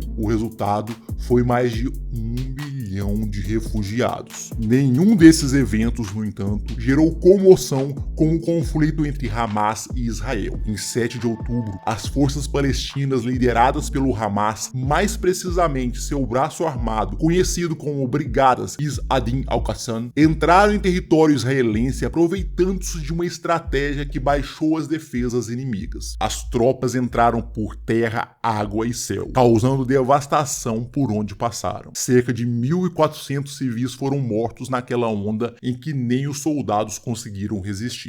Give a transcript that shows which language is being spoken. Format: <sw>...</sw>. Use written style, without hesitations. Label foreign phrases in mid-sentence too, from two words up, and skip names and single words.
<pt>O resultado foi mais de 1 milhão de refugiados. Nenhum desses eventos, no entanto, gerou comoção com o conflito entre Hamas e Israel. Em 7 de outubro, as forças palestinas lideradas pelo Hamas, mais precisamente seu braço armado, conhecido como Brigadas Izz ad-Din al-Qassam, entraram em território israelense aproveitando-se de uma estratégia que baixou as defesas inimigas. As tropas entraram por terra, água e céu, causando devastação por onde passaram. Cerca de 1.400 civis foram mortos naquela onda em que nem os soldados conseguiram resistir.</pt>